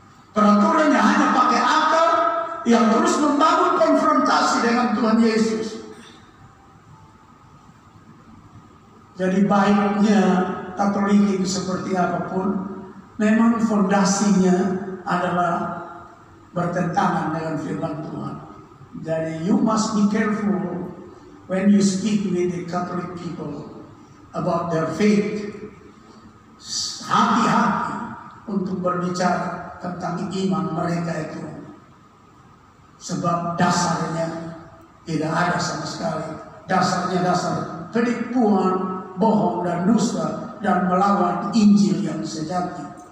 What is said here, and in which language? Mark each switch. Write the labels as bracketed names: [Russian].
[Indonesian] Peraturannya hanya pakai akal yang terus membangun konfrontasi dengan Tuhan Yesus. Jadi baiknya Katolik itu seperti apapun, memang fondasinya adalah bertentangan dengan firman Tuhan. Jadi [English] you must be careful when you speak with the Catholic people about their faith. [Indonesian] Hati-hati untuk berbicara tentang iman mereka itu. Sebab dasarnya tidak ada sama sekali. Dasarnya dasar penipuan, bohong dan dusta dan melawan Injil yang sejati.